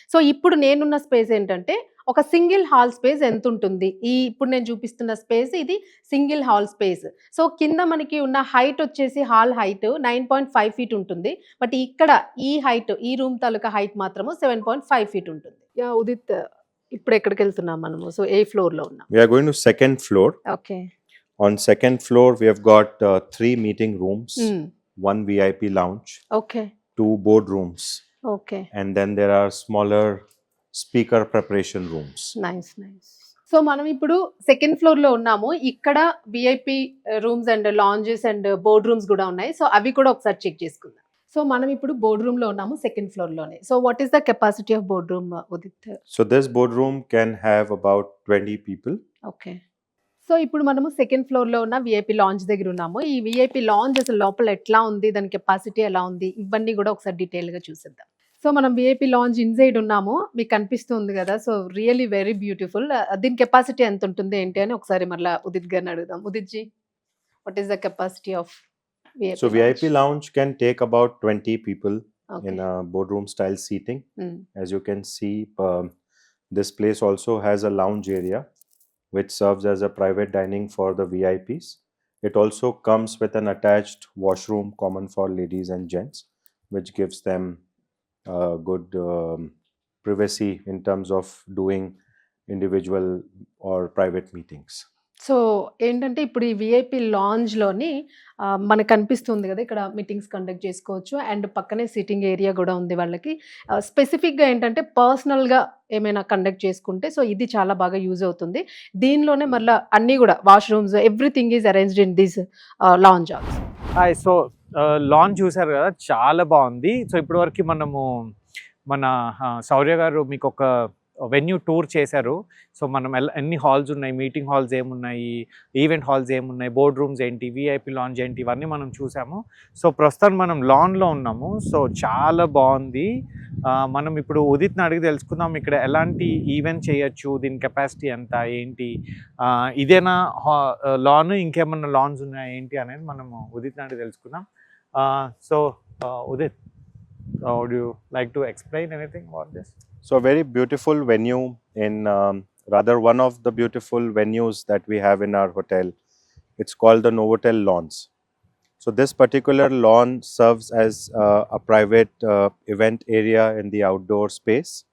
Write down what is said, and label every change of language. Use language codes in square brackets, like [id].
[te] So ఇప్పుడు నేనున్న space ఏంటంటే ఒక సింగిల్ హాల్ స్పేస్ ఎంతుంటుంది? ఇప్పుడు నేను చూపిస్తున్న స్పేస్ ఇది సింగిల్ హాల్ స్పేస్. సో కింద మనకి ఉన్న హైట్ వచ్చేసి హాల్ హైట్ 9.5 ఫీట్ ఉంటుంది. బట్ ఇక్కడ ఈ హైట్, ఈ రూమ్ తాలూకా హైట్ మాత్రము 7.5 ఫీట్ ఉంటుంది. యాహ్! ఉదిత్, ఇప్పుడు ఎక్కడికెళ్తున్నాం మనము? సో ఏ ఫ్లోర్‌లో ఉన్నాం? [en] We are going to second floor. Okay. On second floor, we have got 3 meeting rooms, hmm. 1 VIP lounge, okay. 2 board rooms, okay. and then there are smaller speaker preparation rooms. [te] Nice. Nice. So మనం ఇప్పుడు second ఫ్లోర్‌లో ఉన్నాము. ఇక్కడ VIP rooms and lounges and board rooms కూడా ఉన్నాయి. So అవి కూడా ఒకసారి చెక్ చేసుకుందాం. సో మనం ఇప్పుడు బోర్డ్ రూమ్‌లో ఉన్నాము, second ఫ్లోర్‌లోనే. [en] So what is the capacity of board room, Udit? So this boardroom can have about 20 people. Okay. [te] So ఇప్పుడు మనము సెకండ్ ఫ్లోర్‌లో ఉన్న విఐపి లాంజ్ దగ్గర ఉన్నాము. ఈ విఐపి లాంజ్ అసలు లోపల ఎట్లా ఉంది, దాని కెపాసిటీ ఎలా ఉంది, ఇవన్నీ కూడా ఒకసారి డీటెయిల్‌గా చూసేద్దాం. సో మనం విఐపి లాంజ్ ఇన్సైడ్ ఉన్నాము. మీకు కనిపిస్తుంది కదా! So [en] Really very beautiful. [te] దీని కెపాసిటీ ఎంత ఉంటుంది ఏంటి అని ఒకసారి మళ్ళా ఉదిత్ గారిని అడుగుదాం. [en] Udit ji, what is the capacity of VIP So VIP lounge? lounge can take about 20 people okay. in a boardroom style seating. Hmm. As you can see, this place also has a lounge area which serves as a private dining for the VIPs. It also comes with an attached washroom common for ladies and gents, which gives them good privacy in terms of doing individual or private meetings. [te] So ఏంటంటే ఇప్పుడు ఈ VIP లాంజ్‌లోని మనకు కనిపిస్తుంది కదా! ఇక్కడ meetings conduct చేసుకోవచ్చు. And పక్కనే sitting area కూడా ఉంది వాళ్ళకి. స్పెసిఫిక్‌గా ఏంటంటే పర్సనల్‌గా ఏమైనా కండక్ట్ చేసుకుంటే సో ఇది చాలా బాగా యూజ్ అవుతుంది. దీనిలోనే మళ్ళా అన్నీ కూడా [en] Washrooms, everything is arranged in this lounge also. [te] Hi. So launch చూసారు కదా, చాలా బాగుంది. సో ఇప్పటివరకు మనము మన శౌర్య గారు మీకు ఒక వెన్యూ టూర్ చేశారు. సో మనం ఎన్ని హాల్స్ ఉన్నాయి, మీటింగ్ హాల్స్ ఏమున్నాయి, ఈవెంట్ హాల్స్ ఏమున్నాయి, బోర్డ్ రూమ్స్ ఏంటి, విఐపి లాంజ్ ఏంటి, ఇవన్నీ మనం చూసాము. సో ప్రస్తుతం మనం లాన్లో ఉన్నాము. సో చాలా బాగుంది. మనం ఇప్పుడు ఉదిత్ని అడిగి తెలుసుకుందాం ఇక్కడ ఎలాంటి ఈవెంట్ చేయొచ్చు, దీని కెపాసిటీ ఎంత ఏంటి, ఇదేనా లాన్, ఇంకేమన్నా లాన్స్ ఉన్నాయా ఏంటి అనేది మనము ఉదిత్ని అడిగి తెలుసుకుందాం. So Udit, [en] would you like to explain anything about this? So a very beautiful venue in rather one of the beautiful venues that we have in our hotel. It's called the Novotel Lawns. So this particular lawn serves as a private event area in the outdoor space.